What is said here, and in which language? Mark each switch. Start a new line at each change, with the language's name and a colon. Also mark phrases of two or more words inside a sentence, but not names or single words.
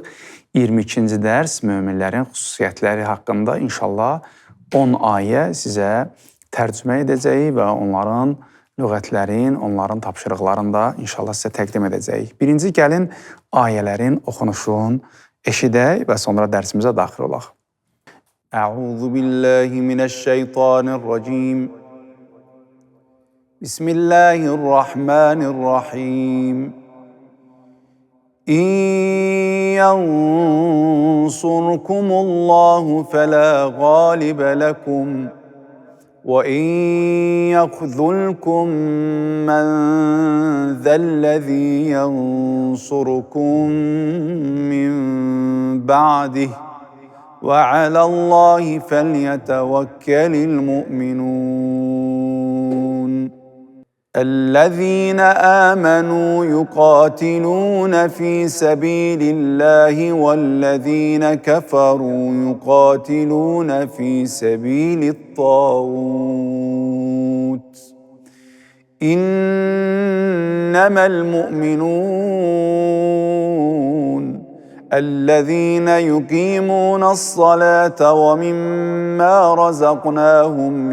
Azerbaijani: 22-ci dərs möminlərin xüsusiyyətləri haqqında inşallah 10 ayə sizə tərcümə edəcəyik və onların lüğətlərin, onların tapşırıqlarını da inşallah sizə təqdim edəcəyik. Birinci gəlin ayələrin oxunuşunu eşidək və sonra dərsimizə daxil olaq.
Arabic: أعوذ بالله من الشيطان الرجيم. بسم الله الرحمن الرحيم. إن ينصركم الله فلا غالب لكم وإن يخذلكم فمن ذا الذي ينصركم من بعده وعلى الله فليتوكل المؤمنون. الذين آمنوا يقاتلون في سبيل الله والذين كفروا يقاتلون في سبيل الطاغوت إنما المؤمنون الذين يقيمون الصلاة ومما رزقناهم